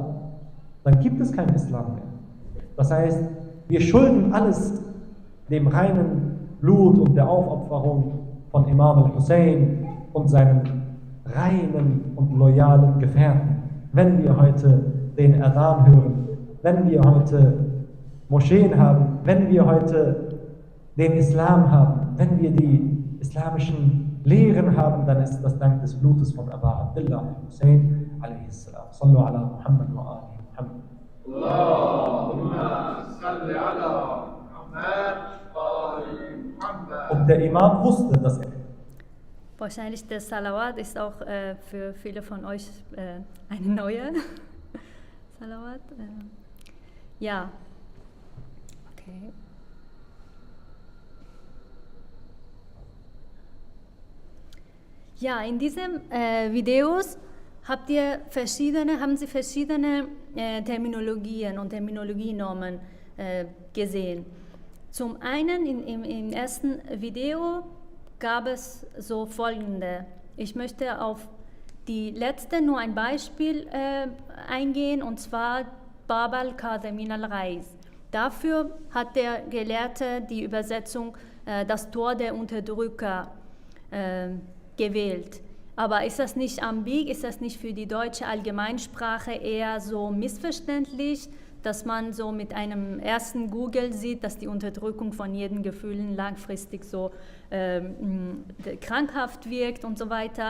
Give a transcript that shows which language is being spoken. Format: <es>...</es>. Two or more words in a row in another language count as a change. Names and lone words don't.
<de>Dann gibt es keinen Islam mehr. Das heißt, wir schulden alles dem reinen Blut und der Aufopferung von Imam al-Hussein und seinen reinen und loyalen Gefährten. Wenn wir heute den Adhan hören, wenn wir heute Moscheen haben, wenn wir heute den Islam haben, wenn wir die islamischen Lehren haben, dann ist das dank des Blutes von Aba Abdullah Hussein a.s.</de> <ar>صلوا على محمد وآل محمد. اللهم صل على محمد وآل محمد.</ar> <de>Und der Imam wusste, dass er... Wahrscheinlich der Salawat ist auch für viele von euch eine neue Salawat. Ja. Okay. Ja, in diesen Videos haben Sie verschiedene Terminologien und Terminologienormen gesehen. Zum einen im ersten Video gab es so folgende. Ich möchte auf die letzte nur ein Beispiel eingehen, und zwar</de> <ar>باب الكاظمين الغيظ.</ar> <de>Dafür hat der Gelehrte die Übersetzung das Tor der Unterdrücker gewählt. Aber ist das nicht ambig, ist das nicht für die deutsche Allgemeinsprache eher so missverständlich, dass man so mit einem ersten Google sieht, dass die Unterdrückung von jedem Gefühl langfristig so krankhaft wirkt und so weiter?</de>